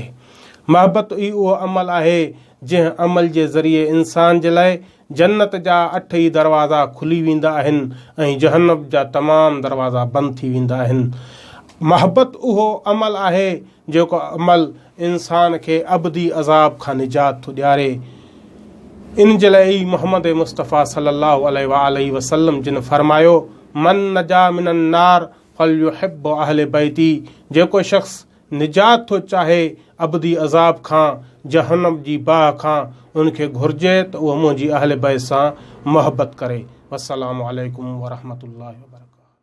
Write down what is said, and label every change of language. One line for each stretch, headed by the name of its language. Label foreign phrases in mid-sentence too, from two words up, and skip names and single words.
Sindhi: मोहब्बत ई उहो अमल आहे जंहिं अमल जे ज़रिए इंसान जे लाइ जन्नत जा 8 ई दरवाज़ा खुली वेंदा आहिनि ऐं जहन्नम जा तमामु दरवाज़ा बंदि थी वेंदा आहिनि। मोहब्बत उहो अमल आहे जेको अमल इंसान खे अबदी अज़ाब खां निजात थो ॾियारे। इन जे लाइ मोहम्मद मुस्तफ़ा
Arabic: صلى الله عليه وسلم
Sindhi: जिन फरमायो
Arabic: من نجا من النار فليحب أهل بيتي.
Sindhi: जेको शख़्स निजात थो चाहे अबदी अज़ाब खां, जहन्नम जी बाह खां, उनखे घुर्जे त उहो मुंहिंजी अहले बैत सां मोहब्बत करे।
Arabic: والسلام عليكم ورحمة الله وبركاته.